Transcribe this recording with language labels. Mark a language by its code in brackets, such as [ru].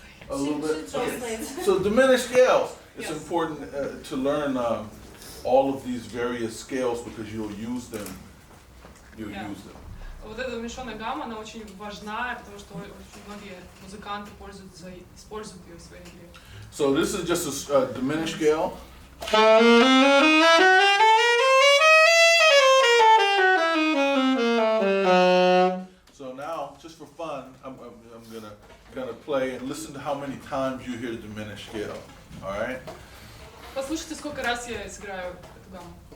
[en] A little bit. So diminished scales. It's important to learn all of these various scales because you'll use them. You'll use them. [ru] Вот эта уменьшенная гамма, она очень важна, потому что очень многие музыканты используют ее в своей игре. [en] So this is just a diminished scale. So now, just for fun, I'm gonna play and listen to how many times you hear the diminished scale. All right? [ru] Послушайте, сколько раз я сыграю эту гамму.